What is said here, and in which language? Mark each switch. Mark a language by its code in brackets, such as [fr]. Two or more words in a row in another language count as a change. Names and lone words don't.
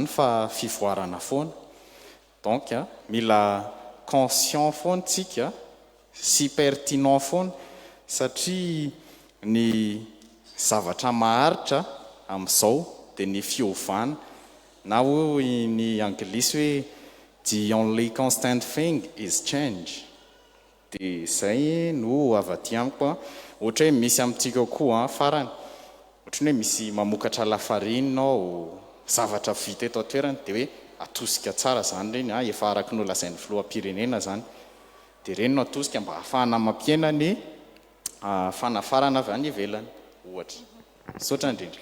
[mg] fa fivoarana foana donc mila conscient foana tsika sy pertinent foana satria ny zavatra maharitra amin'izao dia ny fiovana na hoe ny anglisy hoe [en] the only constant thing is change [mg] dia zay no avy aty amiko ohatra hoe misy amintsika koa farany ohatra hoe misy mamokatra lafarina ao zavatra vita eto an-toerana dia hoe atosika tsara zany reny efa araka ny olazain'ny filoham-pirenena zany dia reny no atosika mba ahafahana mampiena ny fanafarana avy any ivelany ohatra saotra indrindra